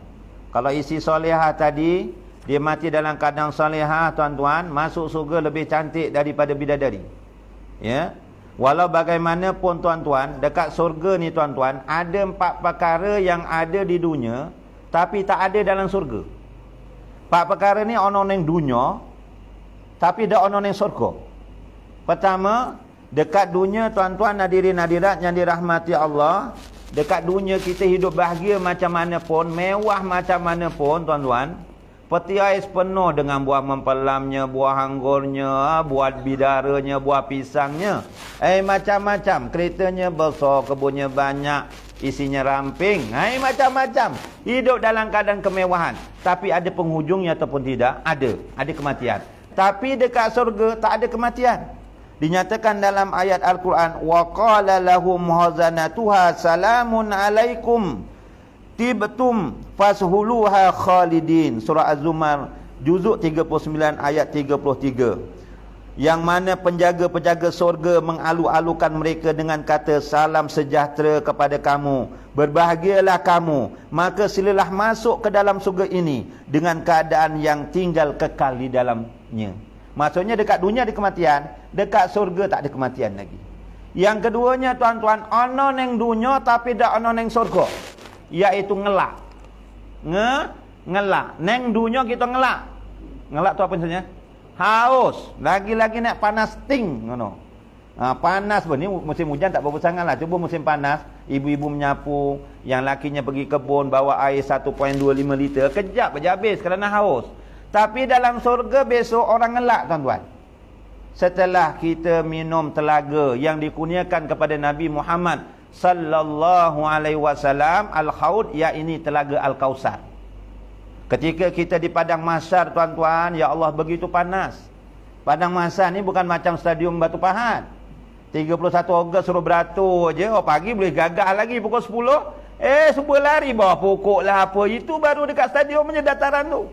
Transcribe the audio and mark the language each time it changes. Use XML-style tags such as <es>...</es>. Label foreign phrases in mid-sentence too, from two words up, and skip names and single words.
<ms>Kalau isi solehah tadi, dia mati dalam keadaan solehah, tuan-tuan, masuk surga lebih cantik daripada bidadari. Ya. Walau bagaimanapun tuan-tuan, dekat surga ni tuan-tuan, ada 4 perkara yang ada di dunia, tapi tak ada dalam surga.</ms> <jv>4</jv> <ms>perkara ni</ms> <jv>ono neng dunia, tapi dak ono neng surga.</jv> <ms>Pertama, dekat dunia tuan-tuan hadirin hadirat yang dirahmati Allah, dekat dunia kita hidup bahagia macam mana pun, mewah macam mana pun tuan-tuan, peti ais penuh dengan buah mempelamnya, buah anggurnya, buah bidaranya, buah pisangnya, macam-macam. Keretanya besar, kebunnya banyak, isinya ramping, macam-macam. Hidup dalam keadaan kemewahan. Tapi ada penghujungnya ataupun tidak? Ada kematian. Tapi dekat surga tak ada kematian. Dinyatakan dalam ayat Al-Quran,</ms> <ar>وقال لهم خزنتها سلام عليكم طبتم فادخلوها خالدين.</ar> <ms>Surah Az-Zumar juzuk 39 ayat 33. Yang mana penjaga-penjaga surga mengalu-alukan mereka dengan kata, salam sejahtera kepada kamu, berbahagialah kamu, maka silalah masuk ke dalam surga ini dengan keadaan yang tinggal kekal di dalamnya. Maksudnya dekat dunia ada kematian, dekat surga tak ada kematian lagi. Yang keduanya tuan-tuan,</ms> <jv>ono neng dunia tapi dak ono neng surga, iaitu ngelak. Ngelak. Neng dunia kita ngelak. Ngelak tu apa maksudnya?</jv> <ms>Haus. Lagi-lagi nak panas ting, ngono. Panas pun ni musim hujan tak berapa sangatlah. Cuba musim panas, ibu-ibu menyapu, yang lakinya pergi kebun bawa air 1.25 liter, kejap aja habis kerana haus. Tapi dalam surga besok orang ngelak tuan-tuan. Setelah kita minum telaga yang dikurniakan kepada Nabi Muhammad</ms> <ar>صلى الله عليه وسلم,</ar> <ms>al-haud, yakni telaga Al-Kausar. Ketika kita di padang mahsyar tuan-tuan, ya Allah begitu panas. Padang mahsyar ni bukan macam stadium Batu Pahat. 31 Ogos suruh beratur je, pagi boleh gagah lagi pukul 10. Semua lari bawah pokok lah apa. Itu baru dekat stadium punya dataran tu.</ms>